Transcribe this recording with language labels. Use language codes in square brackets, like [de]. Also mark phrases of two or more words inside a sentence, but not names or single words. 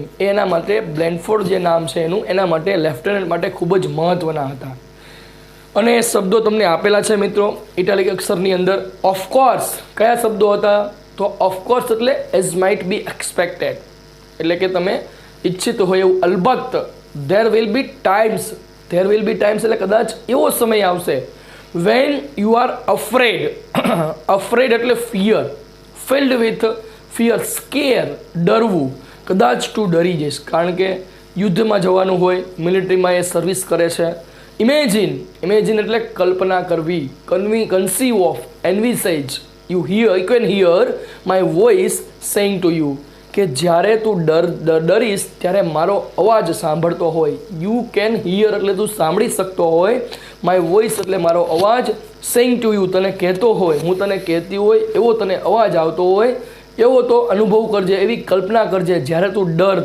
[gu] એના માટે બ્લેનફોર્ડ જે નામ છે એનું, એના માટે લેફ્ટનન્ટ માટે ખૂબ જ મહત્ત્વના હતા. અને એ શબ્દો તમને આપેલા છે મિત્રો ઇટાલિક અક્ષરની અંદર. ઓફકોર્સ કયા શબ્દો હતા? તો ઓફકોર્સ એટલે [en] as might be expected, [gu] એટલે કે તમે ઈચ્છિત હોય એવું, અલબત્ત, [en] there will be times [gu] એટલે કદાચ એવો સમય આવશે [en] when you are afraid afraid એટલે fear, filled with fear, scare, [gu] ડરવું, કદાચ તું ડરી જઈશ કારણ કે યુદ્ધમાં જવાનું હોય, મિલિટરીમાં એ સર્વિસ કરે છે. ઇમેજિન એટલે કલ્પના કરવી, [en] conceive of, [gu] એન્વિસેજ, [en] you can hear my voice saying to you, [gu] કે જ્યારે તું ડરીશ ત્યારે મારો અવાજ સાંભળતો હોય. [en] you can hear [gu] એટલે તું સાંભળી શકતો હોય, [en] my voice [gu] એટલે મારો અવાજ, [en] saying to you [gu] તને કહેતો હોય, હું તને કહેતી હોય એવો તને અવાજ આવતો હોય, એવો તો અનુભવ કરજે, એવી કલ્પના કરજે જ્યારે તું ડર.